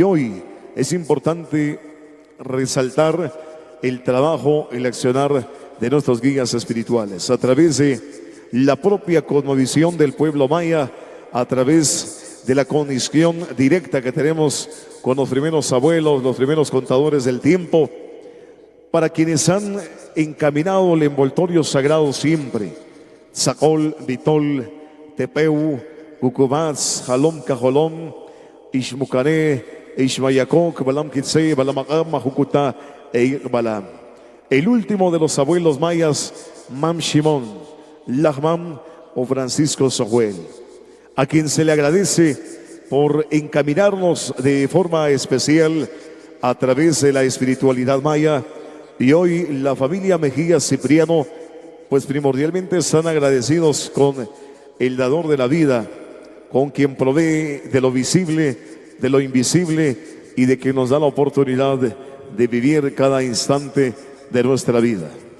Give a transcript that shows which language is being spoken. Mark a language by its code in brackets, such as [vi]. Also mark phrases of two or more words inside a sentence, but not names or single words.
[es] hoy es importante resaltar el trabajo, el accionar de nuestros guías espirituales a través de la propia cosmovisión del pueblo maya, a través de la conexión directa que tenemos con los primeros abuelos, los primeros contadores del tiempo, para quienes han encaminado el envoltorio sagrado siempre. Zacol, Vitol, Tepeu, Cucubats, Jalom, Cajolom, Ishmucané, Ishmayacoc, Balam Kitse, Balamagam, Majucuta e Irbalam. El último de los abuelos mayas, Mam Shimon, Lahmam o Francisco Sohuel, a quien se le agradece por encaminarnos de forma especial a través de la espiritualidad maya. Y hoy la familia Mejía Cipriano pues primordialmente están agradecidos con el dador de la vida, con quien provee de lo visible, de lo invisible y de que nos da la oportunidad de vivir cada instante de nuestra vida.